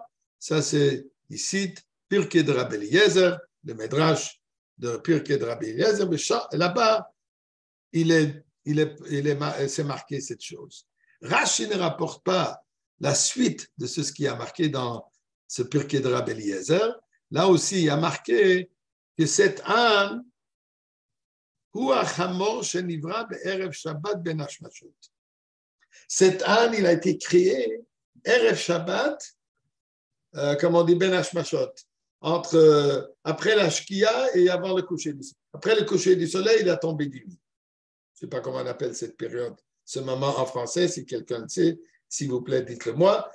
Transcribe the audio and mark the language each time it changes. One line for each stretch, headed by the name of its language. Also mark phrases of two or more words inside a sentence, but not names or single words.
French: Ça, c'est, il cite Pirkei de Rabbi Eliezer, le Midrash de Pirkei de Rabbi Eliezer, mais là-bas, c'est marqué cette chose. Rashi ne rapporte pas la suite de ce qui a marqué dans ce Pirkei de Rabbi Eliezer. Là aussi, il y a marqué que cet âne,
Hebrew: הוא החמור שנברא בערב שבת בין השמשות.
French: Cet âne, il a été créé
Hebrew: ערב שבת,
French: comme on dit,
Hebrew: בין השמשות,
French: après la Shkia et avant le coucher du soleil. Après le coucher du soleil, il a tombé du lit. Je ne sais pas comment on appelle cette période, ce moment en français, si quelqu'un le sait, s'il vous plaît, dites-le moi.